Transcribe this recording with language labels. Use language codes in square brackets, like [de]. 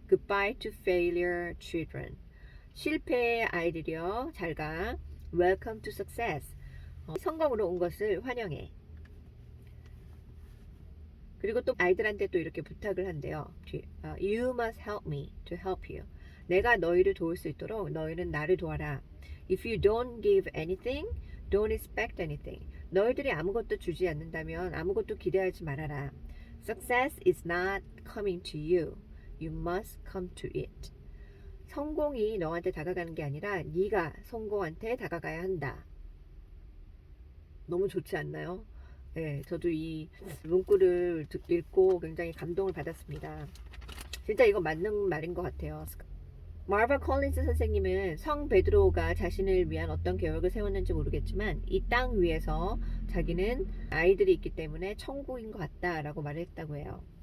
[en] Goodbye to failure children. [ko] 실패의 아이들이여 잘 가. [en] Welcome to success. [ko] 성공으로 온 것을 환영해. 그리고 또 아이들한테 또 이렇게 부탁을 한대요. [en] You must help me to help you. [ko] 내가 너희를 도울 수 있도록 너희는 나를 도와라. [en] If you don't give anything, don't expect anything. [ko] 너희들이 아무것도 주지 않는다면 아무것도 기대하지 말아라. [en] Success is not coming to you. You must come to it. [ko] 성공이 너한테 다가가는 게 아니라 네가 성공한테 다가가야 한다. 너무 좋지 않나요? 네, 저도 이 문구를 읽고 굉장히 감동을 받았습니다. 진짜 이거 맞는 말인 것 같아요. 마르바 콜린스 선생님은 성 베드로가 자신을 위한 어떤 계획을 세웠는지 모르겠지만 이 땅 위에서 자기는 아이들이 있기 때문에 천국인 것 같다라고 말을 했다고 해요.